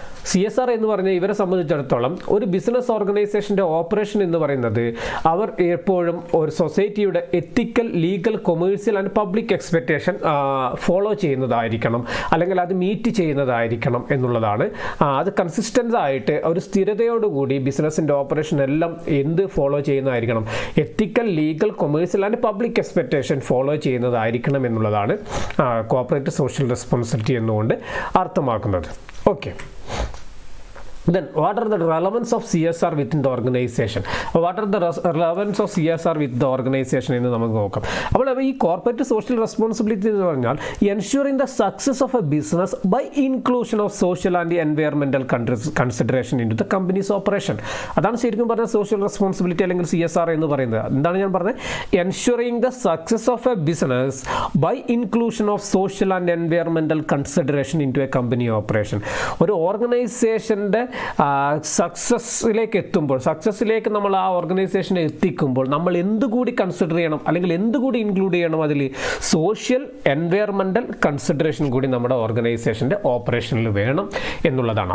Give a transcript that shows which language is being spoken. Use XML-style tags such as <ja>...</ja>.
<ml>CSR എന്ന് പറഞ്ഞാൽ ഇവരെ സംബന്ധിച്ചിടത്തോളം ഒരു ബിസിനസ് ഓർഗനൈസേഷൻ്റെ ഓപ്പറേഷൻ എന്ന് പറയുന്നത് അവർ എപ്പോഴും ഒരു സൊസൈറ്റിയുടെ എത്തിക്കൽ, legal, commercial and public expectation follow ചെയ്യുന്നതായിരിക്കണം, അല്ലെങ്കിൽ അത് മീറ്റ് ചെയ്യുന്നതായിരിക്കണം എന്നുള്ളതാണ്. അത് കൺസിസ്റ്റൻ്റ് ആയിട്ട് ഒരു സ്ഥിരതയോടുകൂടി ബിസിനസ്സിൻ്റെ ഓപ്പറേഷൻ എല്ലാം എന്ത് follow ചെയ്യുന്നതായിരിക്കണം, ethical, legal, commercial and public expectation follow ചെയ്യുന്നതായിരിക്കണം എന്നുള്ളതാണ് കോർപ്പറേറ്റ് സോഷ്യൽ റെസ്പോൺസിബിലിറ്റി എന്നുകൊണ്ട് അർത്ഥമാക്കുന്നത്.</ml> <en>Okay, then what are the relevance of CSR within the organization? What are the relevance of CSR with the organization</en> <ml>എന്ന് നമുക്ക് നോക്കാം. അപ്പോൾ ഈ corporate social responsibility എന്ന് പറഞ്ഞാൽ</ml> <en>ensuring the success of a business by inclusion of social and environmental consideration into the company's operation.</en> <ml>അതാണ് ശരിക്കും പറഞ്ഞാൽ സോഷ്യൽ റെസ്പോൺസിബിലിറ്റി അല്ലെങ്കിൽ CSR എന്ന് പറയുന്നത്. എന്താണ് ഞാൻ പറഞ്ഞത്?</ml> <en>ensuring the success of a business by inclusion of social and environmental consideration into a company operation.</en> <ml>ഒരു ഓർഗനൈസേഷൻ്റെ സക്സസ്സിലേക്ക് നമ്മൾ ആ ഓർഗനൈസേഷനെ എത്തിക്കുമ്പോൾ നമ്മൾ എന്തുകൂടി കൺസിഡർ ചെയ്യണം, അല്ലെങ്കിൽ എന്തുകൂടി ഇൻക്ലൂഡ് ചെയ്യണം? അതിൽ സോഷ്യൽ, എൻവയറമെൻ്റൽ കൺസിഡറേഷൻ കൂടി നമ്മുടെ ഓർഗനൈസേഷൻ്റെ ഓപ്പറേഷനിൽ വേണം എന്നുള്ളതാണ്.</ml>